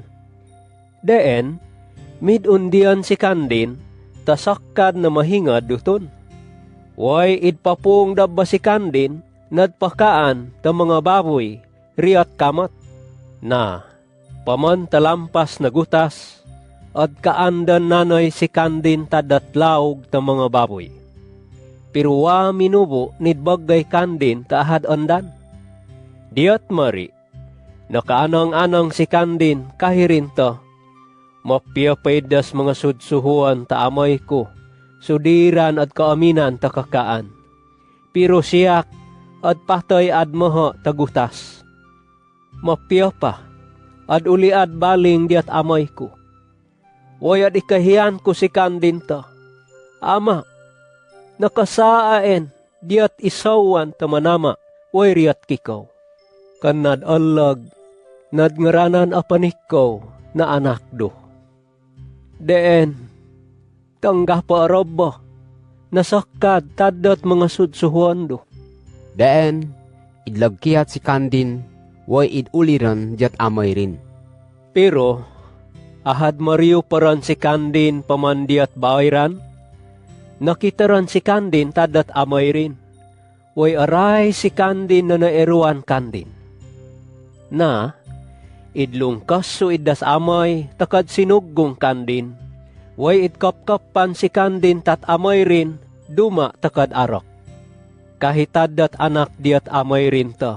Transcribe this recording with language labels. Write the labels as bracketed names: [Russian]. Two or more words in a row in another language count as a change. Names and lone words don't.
[Matigsalug Manobo] Deen, midundian si kandin, tasakkad na mahingad duton. Way idpapung dabba si kandin, nadpakaan ta mga baboy, riyat kamat. Na, paman talampas na gutas, at kaandan nanoy si kandin tadatlaog ta mga baboy. Pero wa minubo nidbagay kandin taahad andan. Diat mari, nakaanang-anang si kandin kahirin to, mapiyapaydas mga sudsuhuan ta amay ko, sudiran at kaaminan ta kakaan. Pero siyak at patay ad maha tagutas. Mapiyapa, ad uli ad baling diat amay ko. Way ad ikahiyan ko si kandin to. Ama, nakasaaen, diat isawan ta manama, way riyat kikaw. Kanad alag, nadngaranan apanikaw na anak do. Deen, tangga pa araba, nasakad tadat mga sudsuhuan do. Deen, idlagkiat si kandin, way iduliran diat amay rin. Pero, ahad mariyo paran si kandin pamandiat bayran, nakitaran si kandin tadat amay rin. Way aray si kandin na naeruan kandin. Na, idlungkas so idas amay, takad sinuggong kandin. Way idkapkapan si kandin tat amay rin, duma takad arok. Kahitadat anak diat amay rin to.